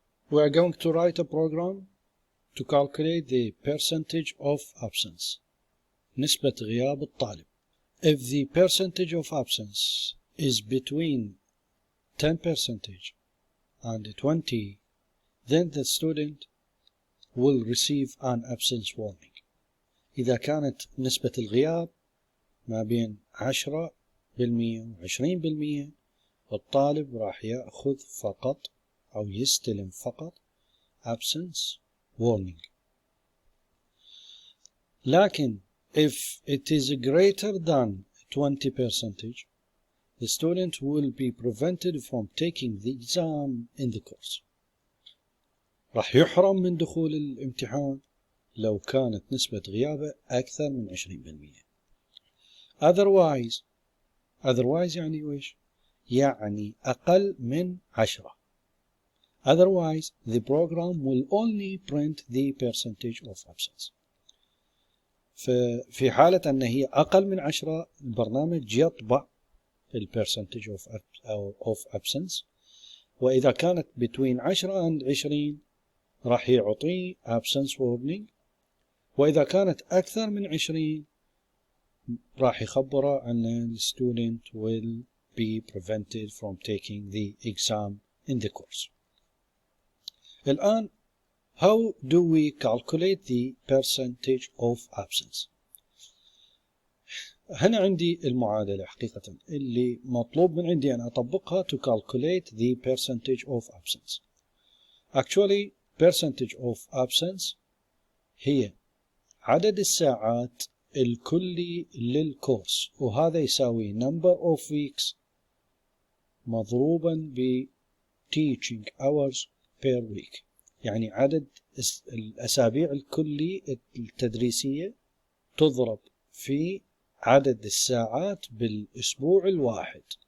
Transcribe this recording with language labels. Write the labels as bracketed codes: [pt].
[en] We are going to write a program to calculate the percentage of absence. [ar] نسبة غياب الطالب. [en] If the percentage of absence is between 10% and 20%, then the student will receive an absence warning. [ar] إذا كانت نسبة الغياب ما بين 10% و20%، الطالب راح يأخذ فقط أو يستلم فقط [en] absence warning. [ar] لكن [en] if it is greater than 20%, the student will be prevented from taking the exam in the course. [ar] راح يحرم من دخول الامتحان لو كانت نسبة غيابه أكثر من 20%. Otherwise يعني ويش؟ يعني أقل من 10. [en] Otherwise, the program will only print the percentage of absence. [ar] في حالة أن هي أقل من 10 البرنامج يطبع [en] percentage of absence. [ar] وإذا كانت [en] between 10 and 20 [ar] راح يعطي [en] absence warning. [ar] وإذا كانت أكثر من 20 راح يخبره أن [en] the student will be prevented from taking the exam in the course. [ar] الآن [en] how do we calculate the percentage of absence؟ [ar] هنا عندي المعادلة حقيقة اللي مطلوب من عندي أن أطبقها [en] to calculate the percentage of absence. Actually percentage of absence [ar] هي عدد الساعات الكلي للكورس، وهذا يساوي [en] number of weeks [ar] مضروبا ب [en] teaching hours per week، [ar] يعني عدد الأسابيع الكلي التدريسية تضرب في عدد الساعات بالأسبوع الواحد.